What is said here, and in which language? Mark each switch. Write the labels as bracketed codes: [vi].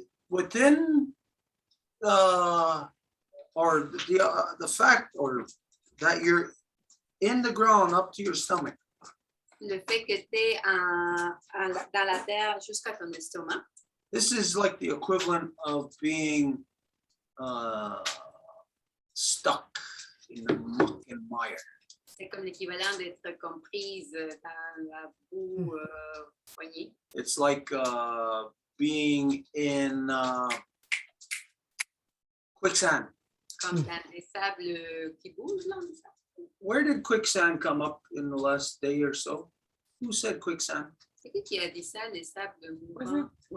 [en] Within or the fact or that you're in the ground up to your stomach. [fr] Le fait que tu es dans la terre jusqu'à ton estomac. [en] This is like the equivalent of being stuck in the muck and mire. [fr] C'est comme l'équivalent d'être comprise dans la boue poignée. [en] It's like being in quicksand. [fr] Comme dans les sables qui bougent, là. [en] Where did quicksand come up in the last day or so? Who said quicksand? [fr] C'est qui a dit ça, les sables mouvants?